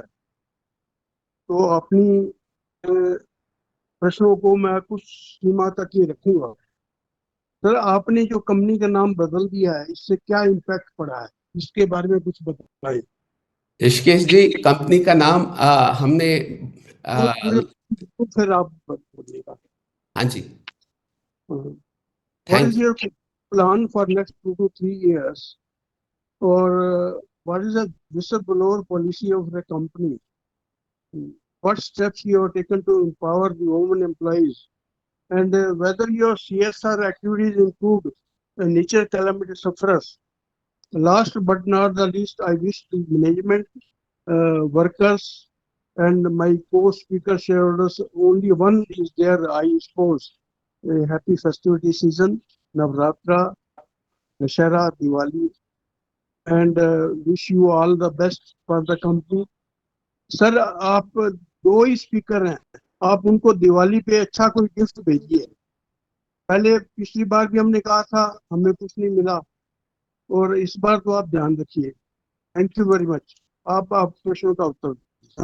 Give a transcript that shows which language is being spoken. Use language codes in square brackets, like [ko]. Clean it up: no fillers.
[hi] तो अपनी प्रश्नों को मैं कुछ सीमा तक ही रखूंगा। सर आपने जो कंपनी का नाम बदल दिया है इससे क्या इम्पैक्ट पड़ा है, इसके बारे में कुछ बताइए। ऋषिकेश जी, कंपनी का नाम हमने और पूरे तो फिर आप बोलिएगा। हाँ जी, [en] What thank is your plan for next 2 to 3 years? Or what is the whistleblower policy of the company? What steps you have taken to empower the women employees? And whether your CSR activities include nature calamity sufferers. Last but not the least, I wish the management, workers, and my co-speaker shareholders, only one is there, I suppose. A happy festivity season, Navratra, Dashera, Diwali, and wish you all the best for the company. [hi] Sir आप दो ही speaker हैं, आप उनको दिवाली पे अच्छा कोई gift भेजिए। पहले पिछली बार भी हमने कहा था, हमें कुछ नहीं मिला, और इस बार तो आप ध्यान रखिए। [en] Thank you very much. [hi] आप प्रश्नों का उत्तर दीजिए।